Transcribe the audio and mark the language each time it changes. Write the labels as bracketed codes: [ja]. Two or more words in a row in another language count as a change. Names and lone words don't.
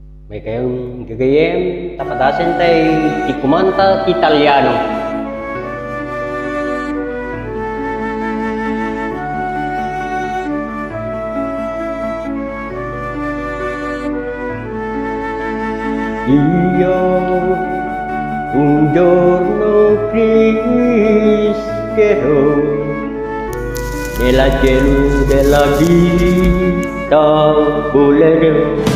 [ilo] May kayong gagayem, tapadasin tay ti kumanta ti Italiano. [it] Io un giorno crescerò nella cielo della vita volerò,